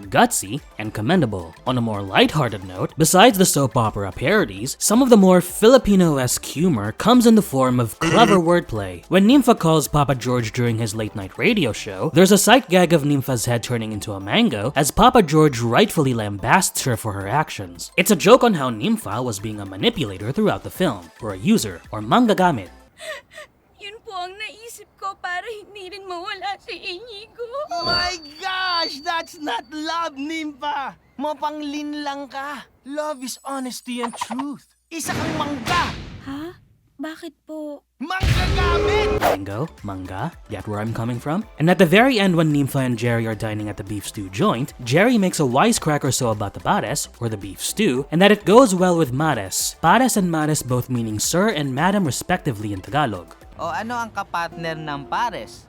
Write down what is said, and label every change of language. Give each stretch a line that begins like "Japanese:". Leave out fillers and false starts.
English: Gutsy and commendable. On a more lighthearted note, besides the soap opera parodies, some of the more Filipino-esque humor comes in the form of clever wordplay. When Nympha calls Papa George during his late-night radio show, there's a sight gag of Nympha's head turning into a mango as Papa George rightfully lambasts her for her actions. It's a joke on how Nympha was being a manipulator throughout the film, or a user, or manggagamit.
Filipino: Yun po ang naisip ko para hindi rin mawala si Inigo.
English: My gosh, that's not love, Nympha!
Filipino: Mapanglin lang ka.
English: Love is honesty and truth.
Filipino: Isa kang mangga! Ha? Bakit po? Manggagamit!
English: Mango, manga, get where I'm coming from? And at the very end when Nympha and Jerry are dining at the beef stew joint, Jerry makes a wisecrack or so about the pares, or the beef stew, and that it goes well with mares. Pares and mares both meaning sir and madam respectively in Tagalog.
Filipino: O ano ang kapartner ng pares?